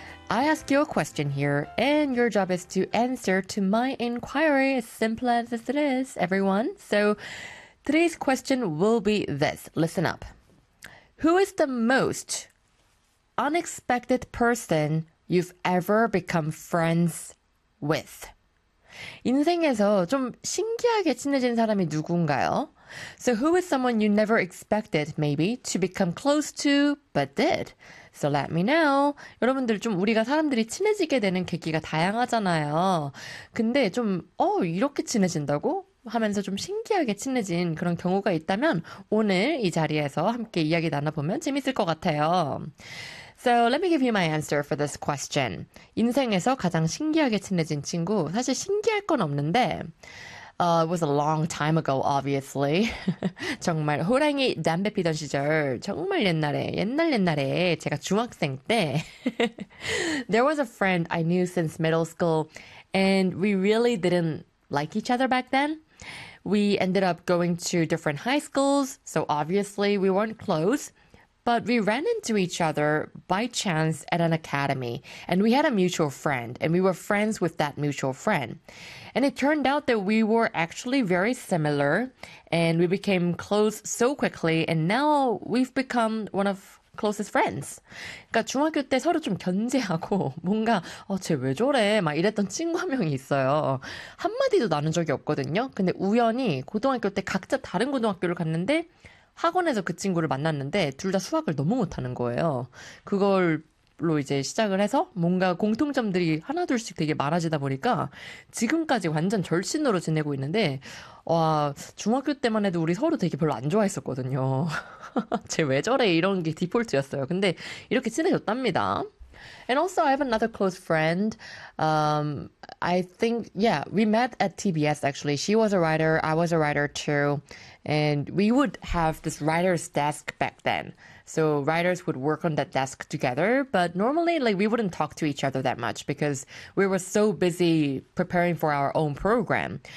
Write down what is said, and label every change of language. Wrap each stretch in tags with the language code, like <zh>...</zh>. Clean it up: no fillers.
<en>I ask you a question here, and your job is to answer to my inquiry, as simple as it is, everyone. So today's question will be this. Listen up. Who is the most unexpected person you've ever become friends with?</en> <ko>인생에서 좀 신기하게 친해진 사람이 누군가요?</ko> <en>So who is someone you never expected, maybe, to become close to, but did? So let me know.</en> <ko>여러분들 좀 우리가 사람들이 친해지게 되는 계기가 다양하잖아요. 근데 좀, 이렇게 친해진다고? 하면서 좀 신기하게 친해진 그런 경우가 있다면 오늘 이 자리에서 함께 이야기 나눠보면 재밌을 것 같아요.</ko> <en>So let me give you my answer for this question.</en> <ko>인생에서 가장 신기하게 친해진 친구. 사실 신기할 건 없는데,</ko> <en>it was a long time ago, obviously.</en> <ko>정말 호랑이 담배 피던 시절, 정말 옛날에, 옛날 옛날에 제가 중학생 때.</ko> <en>There was a friend I knew since middle school, and we really didn't like each other back then. We ended up going to different high schools, so obviously we weren't close. But we ran into each other by chance at an academy, and we had a mutual friend, and we were friends with that mutual friend. And it turned out that we were actually very similar, and we became close so quickly, and now we've become one of closest friends.</en> <ko>그러니까 중학교 때 서로 좀 견제하고 뭔가 쟤왜 저래? 막 이랬던 친구 한 명이 있어요. 한마디도 나눈 적이 없거든요. 근데 우연히 고등학교 때 각자 다른 고등학교를 갔는데 학원에서 그 친구를 만났는데 둘다 수학을 너무 못하는 거예요. 그걸로 이제 시작을 해서 뭔가 공통점들이 하나둘씩 되게 많아지다 보니까 지금까지 완전 절친으로 지내고 있는데 와, 중학교 때만 해도 우리 서로 되게 별로 안 좋아했었거든요. 쟤왜 저래? 이런 게 디폴트였어요. 근데 이렇게 친해졌답니다.</ko> <en>And also, I have another close friend. I think, yeah, we met at TBS actually. She was a writer, I was a writer too. And we would have this writer's desk back then. So writers would work on that desk together. But normally, like, we wouldn't talk to each other that much because we were so busy preparing for our own program.</en>